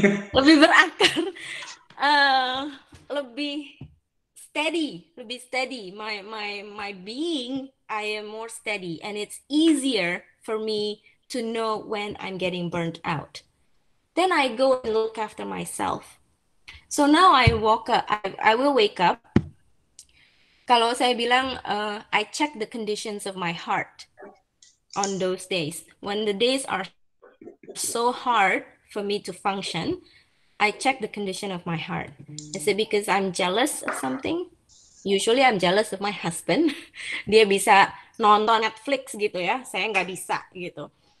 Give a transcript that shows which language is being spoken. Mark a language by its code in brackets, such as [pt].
[id] Lebih berakar, lebih steady. [en] My being, I am more steady, and it's easier for me to know when I'm getting burnt out. Then I go and look after myself. So now I will wake up. [id] Kalau saya bilang, [en] I check the conditions of my heart on those days. When the days are so hard for me to function, I check the condition of my heart. Is it because I'm jealous of something? Usually I'm jealous of my husband. [id] Dia bisa nonton Netflix gitu ya, saya nggak bisa gitu.